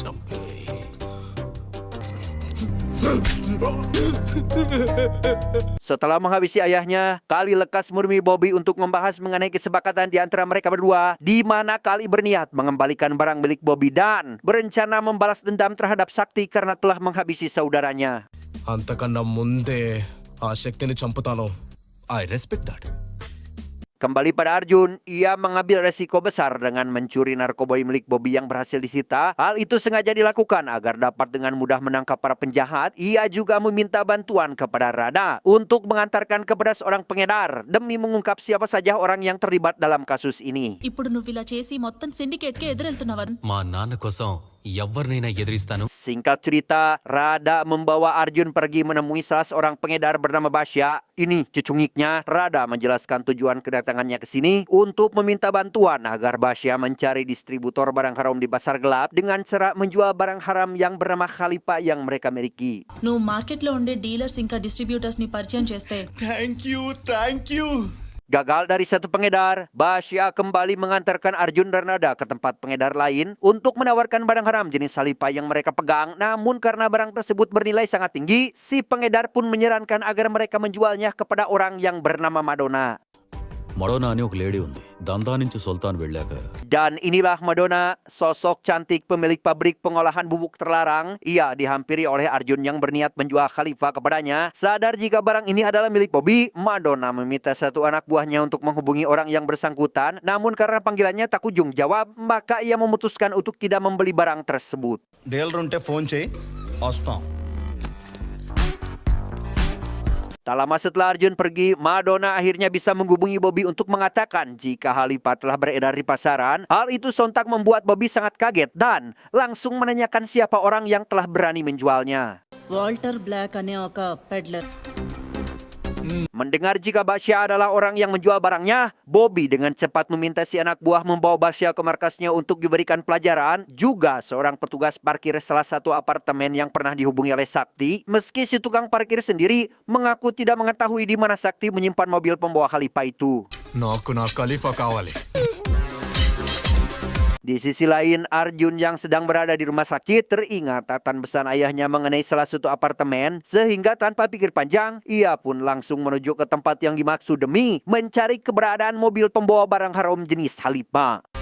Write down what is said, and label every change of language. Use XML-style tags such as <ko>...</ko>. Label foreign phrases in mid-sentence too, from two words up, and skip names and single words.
<id>Setelah menghabisi ayahnya, Kali lekas menemui Bobby untuk membahas mengenai kesepakatan di antara mereka berdua, di mana Kali berniat mengembalikan barang milik Bobby dan berencana membalas dendam terhadap Sakti karena telah menghabisi saudaranya.</id> <te>అంతకన్నా ముందే ఆ శక్తిని చంపుతాను.</te> <en>I respect that.</en> <id>Kembali pada Arjun, ia mengambil resiko besar dengan mencuri narkoba milik Bobby yang berhasil disita. Hal itu sengaja dilakukan agar dapat dengan mudah menangkap para penjahat. Ia juga meminta bantuan kepada Rada untuk mengantarkan kepada seorang pengedar demi mengungkap siapa saja orang yang terlibat dalam kasus ini.</id> <te>ఇప్పుడు నువ్వు ఇలా చేసి మొత్తం సిండికేట్కే ఎదురెళ్తున్నావా? మా నాన్న కోసం ఎవరినైనా ఎదిరిస్తాను.</te> <id>Singkat cerita, Rada membawa Arjun pergi menemui salah seorang pengedar bernama Basya. Ini cucungiknya. Rada menjelaskan tujuan kedatangannya ke sini untuk meminta bantuan agar Basya mencari distributor barang haram di pasar gelap dengan cara menjual barang haram yang bernama Khalifa yang mereka miliki.</id> <te>నువ్వు మార్కెట్లో ఉండే డీలర్స్ ఇంకా డిస్ట్రిబ్యూటర్స్ ని పరిచయం చేస్తే</te> <en>Thank you.</en> <id>Gagal dari satu pengedar, Basya kembali mengantarkan Arjun dan Rada ke tempat pengedar lain untuk menawarkan barang haram jenis Khalifa yang mereka pegang. Namun karena barang tersebut bernilai sangat tinggi, si pengedar pun menyarankan agar mereka menjualnya kepada orang yang bernama Madonna.</id> <te>మడోనా అని ఒక లేడీ ఉంది. దందా నుంచి సుల్తాన్ వెళ్ళాక</te> <id>Dan inilah Madonna, sosok cantik pemilik pabrik pengolahan bubuk terlarang. Ia dihampiri oleh Arjun yang berniat menjual Khalifa kepadanya. Sadar jika barang ini adalah milik Bobby, Madonna meminta satu anak buahnya untuk menghubungi orang yang bersangkutan. Namun karena panggilannya tak kunjung jawab, maka ia memutuskan untuk tidak membeli barang tersebut.</id> <te>డీలర్ ఉంటే ఫోన్ చేయి, వస్తాం.</te> <id>Tak lama setelah Arjun pergi, Madonna akhirnya bisa menghubungi Bobby untuk mengatakan jika Khalifa telah beredar di pasaran. Hal itu sontak membuat Bobby sangat kaget dan langsung menanyakan siapa orang yang telah berani menjualnya.</id> <te>వాల్టర్ బ్లాక్ అనే ఒక పెడ్లర్.</te> <id>Mendengar jika Basya adalah orang yang menjual barangnya, Bobby dengan cepat meminta si anak buah membawa Basya ke markasnya untuk diberikan pelajaran. Juga seorang petugas parkir salah satu apartemen yang pernah dihubungi oleh Sakti, meski si tukang parkir sendiri mengaku tidak mengetahui di mana Sakti menyimpan mobil pembawa Khalifa itu.</id> <te>నాకు నా ఖలీఫా కావాలి.</te> <id>Di sisi lain, Arjun yang sedang berada di rumah sakit teringat tatan pesan ayahnya mengenai salah satu apartemen, sehingga tanpa pikir panjang, ia pun langsung menuju ke tempat yang dimaksud demi mencari keberadaan mobil pembawa barang haram jenis Khalifa.</id>